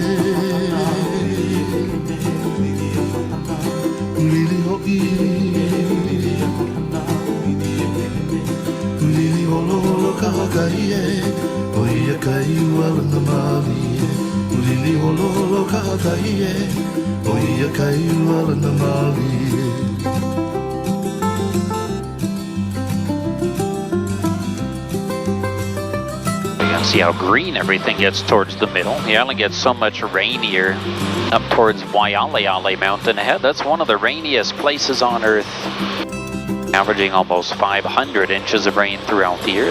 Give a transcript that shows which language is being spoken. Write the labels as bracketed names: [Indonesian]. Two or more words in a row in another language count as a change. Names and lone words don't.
[Hawaiian] lili ho I lili holo holo kaha kai e o ia kai hua na mali lili holo holo kaha kai e o ia kai hua na mali. [English] See how green everything gets towards the middle. The island gets so much rainier up towards Waimea mountain ahead. That's one of the rainiest places on Earth, averaging almost 500 inches of rain throughout the year.